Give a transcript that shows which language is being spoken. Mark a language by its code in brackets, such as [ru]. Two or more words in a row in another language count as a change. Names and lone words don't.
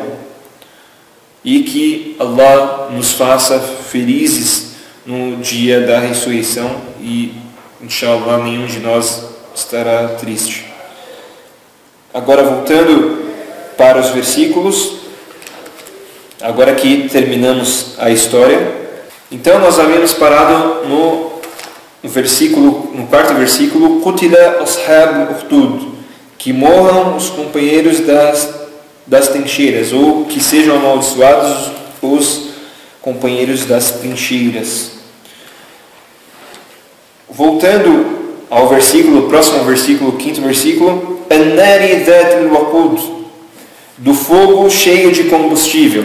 [pt] E que Allah nos faça felizes no dia da ressurreição e, inshallah, nenhum de nós estará triste. Agora, voltando para os versículos, agora que terminamos a história, então nós havíamos parado no quarto versículo, [ar] قتل أصحاب الأخدود, [pt] que morram os companheiros das trincheiras, ou que sejam amaldiçoados os companheiros das trincheiras. Voltando ao próximo versículo, quinto versículo, [ar] النار ذات الوقود, [pt] do fogo cheio de combustível.